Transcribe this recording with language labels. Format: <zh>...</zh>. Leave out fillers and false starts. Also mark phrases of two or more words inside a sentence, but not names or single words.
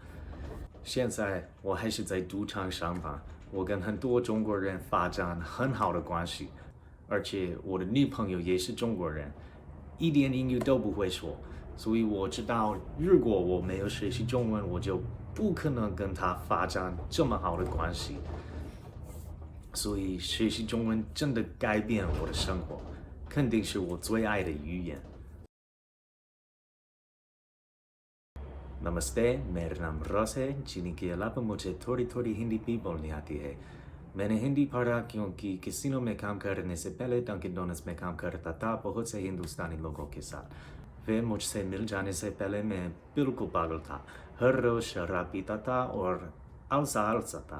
<zh>现在我还是在赌场上班，我跟很多中国人发展很好的关系，而且我的女朋友也是中国人，一点英语都不会说，所以我知道如果我没有学习中文，我就不可能跟她发展这么好的关系。所以学习中文真的改变我的生活，肯定是我最爱的语言。</zh> <hi>नमस्ते, मेरा नाम रॉस है। जिन्हीं के अलावा मुझे थोड़ी थोड़ी हिंदी भी बोलनी आती है। मैंने हिंदी पढ़ा क्योंकि कैसीनो में काम करने से पहले डंकिन डोनट्स में काम करता था बहुत से हिंदुस्तानी लोगों के साथ। वे मुझसे मिल जाने से पहले मैं बिल्कुल पागल था, हर रोज शराब पीता था और आलसा था।</hi>